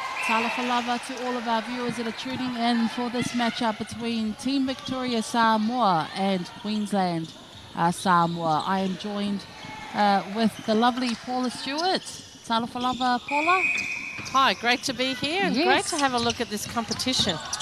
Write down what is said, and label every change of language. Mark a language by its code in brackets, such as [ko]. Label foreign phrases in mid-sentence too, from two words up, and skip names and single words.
[sm] Talofa lava [en] to all of our viewers that are tuning in for this matchup between Team Victoria Samoa and Queensland Samoa. I am joined with the lovely Paula Stewart. [sm] Talofa lava, Paula. [en] Hi, great to be here and great to have a look at this competition.